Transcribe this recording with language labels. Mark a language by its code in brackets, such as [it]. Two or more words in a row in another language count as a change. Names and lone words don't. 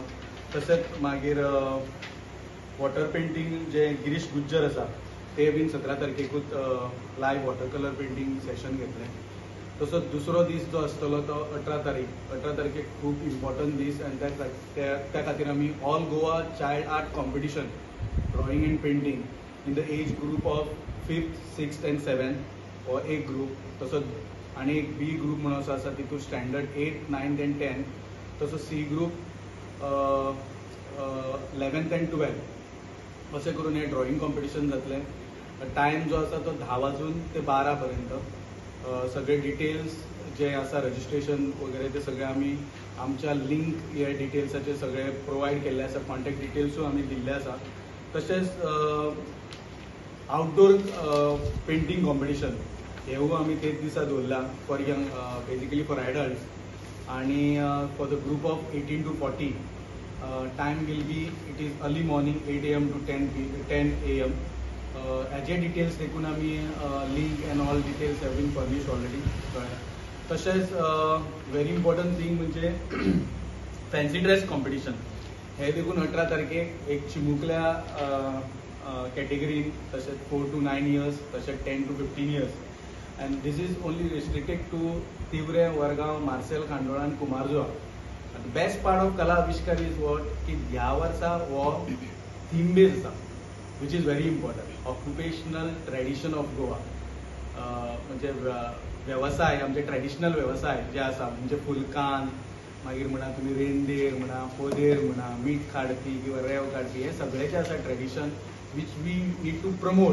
[kok] तशेंच मागीर [en] water painting [kok] जे गिरीश गुज्जर आसा ते बीन 17 तारखेकूच [en] live water colour painting session [kok] घेतलें. तसोच दुसरो दीस जो आसतलो तो 18 तारखेक खूब इम्पॉर्टंट दीस आनी त्या खातीर आमी [en] All Goa Child Art Competition drawing and painting in the age group of 5th, 6th and 7th [kok] हो एक ग्रुप. तसोच आनी एक बी ग्रुप म्हणून आसा तितून [en] standard 8th, 9th and 10th. [kok] तसोच [en] C group 11th and 12th [kok] अशें करून हे [en] drawing competition [kok] जातलें. टायम जो आसा तो 10 वाजून ते 12 पर्यंत. सगळे डिटेल्स जे आसा रजिस्ट्रेशन वगैरे ते सगळे आमी आमच्या लिंक हे डिटेल्साचे सगळे प्रोवायड केल्ले आसा. कॉन्टॅक्ट डिटेल्सूय आमी दिल्ले आसा. तशेंच [en] outdoor painting competition [kok] हेवूय आमी तेच दिसा दवरला [en] for young, basically for adults. आनी for the group of 18 to 40 time will be it is early morning 8 AM to 10 AM. [kok] हेजे डिटेल्स देखून आमी [en] link and all details have been furnished already. [kok] तशेंच [en] very important thing [kok] म्हणजे [en] fancy dress competition [kok] हे देखून 18 तारखेक एक चिमुकल्या कॅटेगरीन, तशेंच [en] 4 to 9 years, [kok] तशेंच [en] 10 to 15 years. and this is only restricted to तिवरे, वरगांव, मार्सेल, खांडोळा आनी कुमारजुआ. the best part of कला आविष्कार is what [kok] की ह्या वर्सा हो थीम बेज आसा, [en] which is very important. occupational tradition of Goa [kok] म्हणजे वेवसाय, आमचे ट्रेडिशनल वेवसाय जे आसा म्हणजे फुलकान, मागीर म्हणा तुमी रेंदेर म्हणा, पोदेर म्हणा, मीठ काडपी किंवा रेंव काडपी, हे सगळे जे आसा [en] tradition which we need to promote.